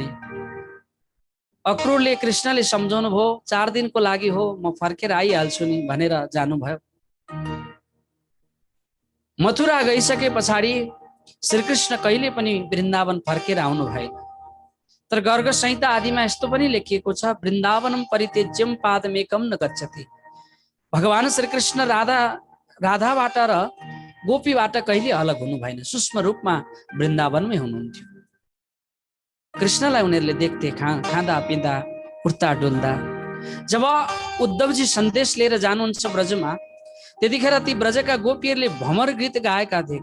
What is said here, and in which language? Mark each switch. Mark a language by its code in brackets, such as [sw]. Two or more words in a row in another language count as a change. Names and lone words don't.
[ne] अक्रूरले कृष्णले सम्झाउनु भयो, 4 दिनको लागि हो, म फर्केर आइहाल्छु नि भनेर जानुभयो। मथुरा गइसके पछाडि श्रीकृष्ण कहिले पनि वृन्दावन फर्केर आउनु भएन। तर गर्ग संहिता आदिमा यस्तो पनि लेखिएको छ, [sa] वृन्दावनम परित्यज्यम पादमेकम न गच्छति। [ne] भगवान श्रीकृष्ण राधाबाट र गोपीबाट कहिले अलग हुनु भएन, सूक्ष्म रूपमा वृन्दावनमै हुनुहुन्थ्यो। कृष्णलाई उनीहरूले देख्थे खाँदा पिँदा उठ्दा डुल्दा। जब उद्धवजी सन्देश लिएर जानुहुन्छ ब्रजमा, त्यतिखेर ती ब्रजका गोपीहरूले भ्रमर गीत गाएका थिए।